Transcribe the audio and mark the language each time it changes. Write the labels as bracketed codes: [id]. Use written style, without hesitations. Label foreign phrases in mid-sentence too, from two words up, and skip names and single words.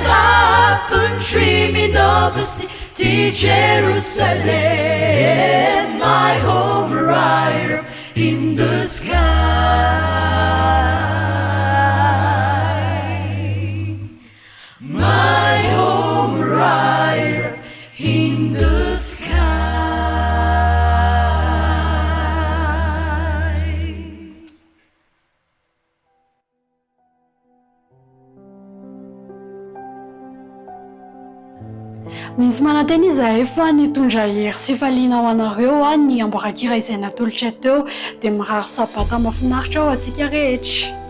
[en] I've been dreaming of a city, Jerusalem, my home right in the sky, my home right in the sky. [mg] Misy mananteny izahay fa nitondra hery sy faliana ho anareo ny amboarakira izay natolotra teo dia mirary sabata mahafinaritra ao antsika rehetra.